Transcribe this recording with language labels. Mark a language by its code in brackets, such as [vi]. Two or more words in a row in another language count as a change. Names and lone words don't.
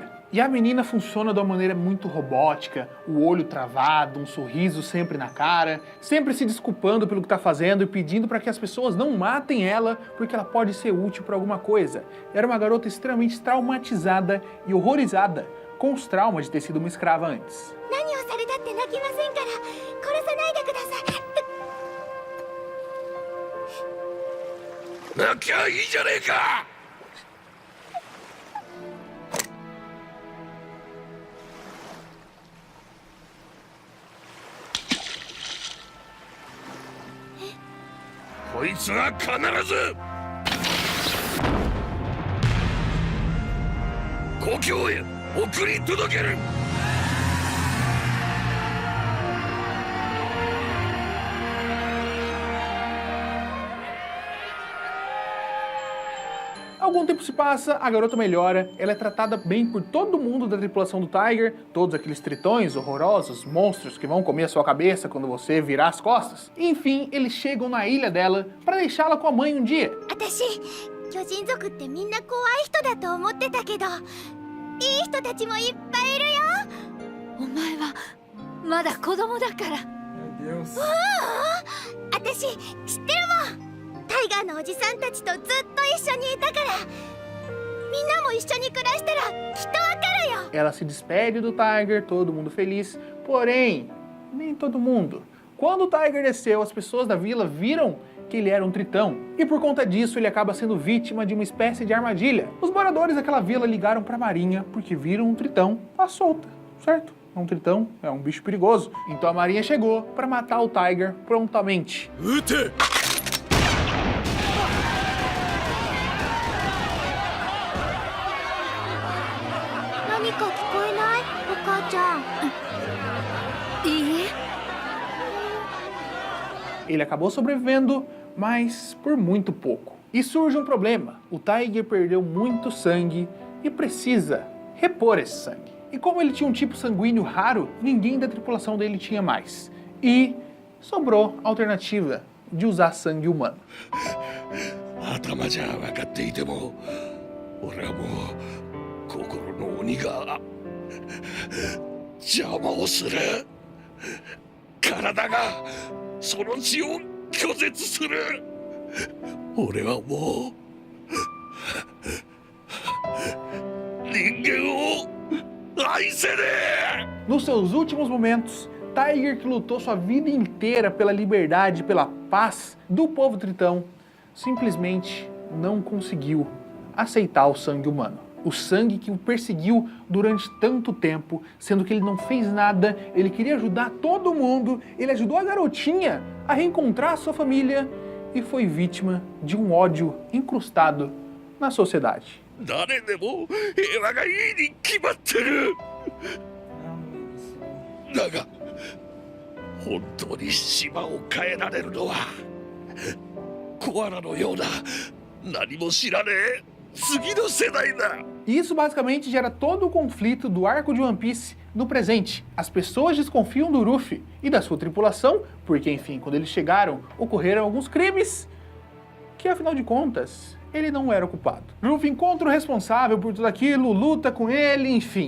[pt] E a menina funciona de uma maneira muito robótica, o olho travado, um sorriso sempre na cara, sempre se desculpando pelo que está fazendo e pedindo para que as pessoas não matem ela porque ela pode ser útil para alguma coisa. Era uma garota extremamente traumatizada e horrorizada com os traumas de ter sido uma escrava antes. [ja] 泣きゃいいじゃねえか。こいつは必ず故郷へ送り届ける。 [pt] Algum tempo se passa, a garota melhora, ela é tratada bem por todo mundo da tripulação do Tiger, todos aqueles tritões horrorosos, monstros que vão comer a sua cabeça quando você virar as costas. Enfim, eles chegam na ilha dela para deixá-la com a mãe um dia. [ja] 私巨人族ってみんな怖い人だと思ってたけど、いい人たちもいっぱいいるよ。お前はまだ子供だから。 [pt] Meu Deus. [ja] 私知ってるもん。タイガーのおじさんたちとずっと一緒にいたから、みんなも一緒に暮らしたらきっとわかるよ。 [pt] Ela se despede do Tiger, todo mundo feliz. Porém, nem todo mundo. Quando o Tiger desceu, as pessoas da vila viram que ele era um tritão. E por conta disso, ele acaba sendo vítima de uma espécie de armadilha. Os moradores daquela vila ligaram para a marinha porque viram um tritão à solta, certo? Um tritão é um bicho perigoso. Então a marinha chegou para matar o Tiger prontamente. [ja] 撃て何か聞こえない？お母ちゃん。いいえ。 [pt] Ele acabou sobrevivendo, mas por muito pouco. E surge um problema. O Tiger perdeu muito sangue e precisa repor esse sangue. E como ele tinha um tipo sanguíneo raro, ninguém da tripulação dele tinha mais. E sobrou a alternativa de usar sangue humano. [ja] 頭じゃ分かっていても、俺はもう心の鬼が邪魔をする。体がその血を拒絶する。俺はもう人間を愛せねえ。 [pt] Nos seus últimos momentos, Tiger, que lutou sua vida inteira pela liberdade, pela paz do povo tritão, simplesmente não conseguiu aceitar o sangue humano. O sangue que o perseguiu durante tanto tempo, sendo que ele não fez nada, ele queria ajudar todo mundo, ele ajudou a garotinha a reencontrar a sua família e foi vítima de um ódio incrustado na sociedade. [ja] 誰でも平和がいいに決まってる。だが本当に島を変えられるのはコアラのような何も知らねえ次の世代だ。 [pt] E isso basicamente gera todo o conflito do arco de One Piece no presente. As pessoas desconfiam do Luffy e da sua tripulação, porque enfim, quando eles chegaram, ocorreram alguns crimes que afinal de contas, ele não era o culpado. Luffy encontra o responsável por tudo aquilo, luta com ele, enfim.